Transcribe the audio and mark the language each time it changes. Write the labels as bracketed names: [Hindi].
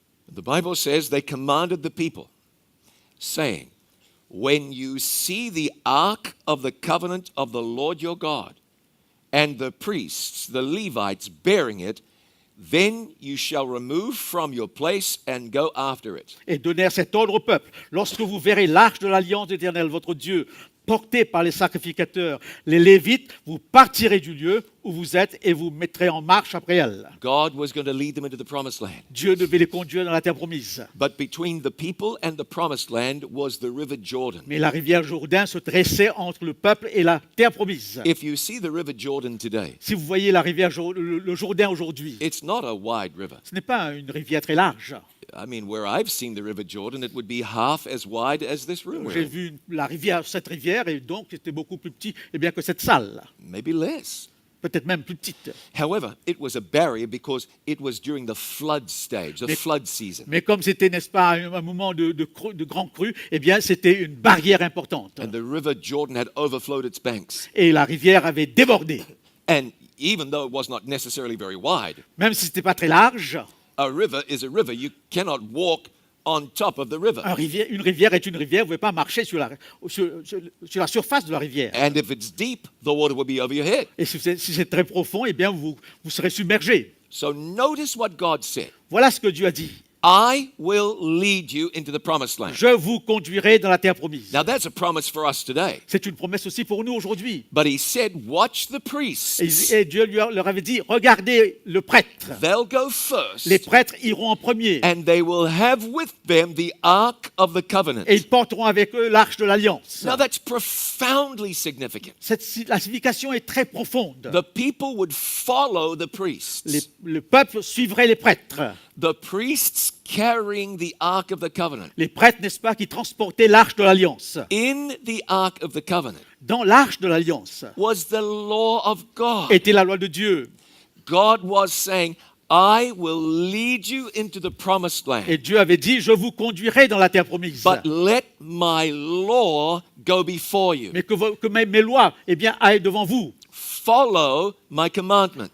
[English] The Bible says they commanded the people, saying, when you see the ark of the covenant of the Lord your God, and the priests, the Levites, bearing it, then you shall remove from your place and go after it. [French] Et donnèrent cet ordre au peuple. Lorsque vous verrez l'arche de l'alliance de l'Éternel, votre Dieu, portés par les sacrificateurs, les Lévites, vous partirez du lieu où vous êtes et vous mettrez en marche après elles. [English] God was going to lead them into the promised land. [French] Dieu devait les conduire dans la terre promise. [English] But between the people and the promised land was the river Jordan. [French] Mais la rivière Jourdain se dressait entre le peuple et la terre promise. [English] If you see the river Jordan today, [French] Si vous voyez la rivière le Jourdain aujourd'hui, [English] it's not a wide river. [French] ce n'est pas une rivière très large. [English] I mean, where I've seen the river Jordan, it would be half as wide as this room. we're [French] J'ai [English] in. [French] vu cette rivière et donc c'était beaucoup plus petit que cette salle, [English] Maybe less. [French] peut-être même plus petite. [English] However, it was a barrier because it was during the flood stage, the [French] Mais- [English] flood season. [French] Mais comme c'était, n'est-ce pas, un moment de grand cru, eh bien c'était une barrière importante. [English] And the river Jordan had overflowed its banks. [French] Et la rivière avait débordé. [English] And even though it was not necessarily very wide, [French] Même si ce n'était pas très large, [English] a river is a river. You cannot walk on top of the river. [French] une rivière est une rivière, vous ne pouvez pas marcher sur la surface de la rivière. [English] And if it's deep, the water will be over your head. [French] Et si c'est très profond, eh bien vous serez submergé. [English] So notice what God said. [French] Voilà ce que Dieu a dit. [English] I will lead you into the promised land. [French] Je vous conduirai dans la terre promise. [English] Now that's a promise for us today. [French] C'est une promesse aussi pour nous aujourd'hui. [English] But he said, watch the priests. [French] Et Dieu leur avait dit, regardez le prêtre. [English] They'll go first. [French] Les prêtres iront en premier. [English] And they will have with them the ark of the covenant. [French] Et ils porteront avec eux l'arche de l'alliance. [English] Now that's profoundly significant. [French] La signification est très profonde. [English] The people would follow the priests. [French] Le peuple suivrait les prêtres. [English] The priests carrying the ark of the covenant. [French] Les prêtres, n'est-ce pas, qui transportaient l'arche de l'alliance. [English] In the ark of the covenant [French] Dans l'arche de l'alliance [English] was the law of God. [French] était la loi de Dieu. [English] God was saying, I will lead you into the promised land. [French] Et Dieu avait dit, je vous conduirai dans la terre promise. [English] But let my law go before you. [French] Mais que mes lois, eh bien, aillent devant vous. [English] Follow my commandments.